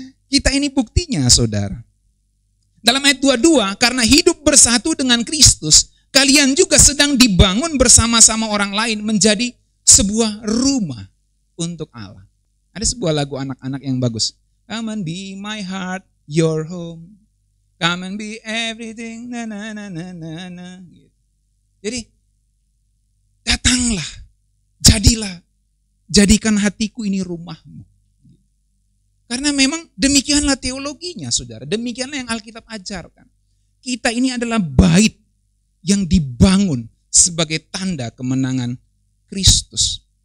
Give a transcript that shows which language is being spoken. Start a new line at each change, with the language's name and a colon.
Indonesian: Kita ini buktinya, saudara. Dalam ayat 22, karena hidup bersatu dengan Kristus, kalian juga sedang dibangun bersama-sama orang lain menjadi sebuah rumah untuk Allah. Ada sebuah lagu anak-anak yang bagus.
English: Come and be my heart, your home. Come and be everything, na na na na na na.
Indonesian: Jadi, datanglah, jadilah, jadikan hatiku ini rumahmu. Karena memang demikianlah teologinya, saudara. Demikianlah yang Alkitab ajarkan. Kita ini adalah bait yang dibangun sebagai tanda kemenangan Kristus.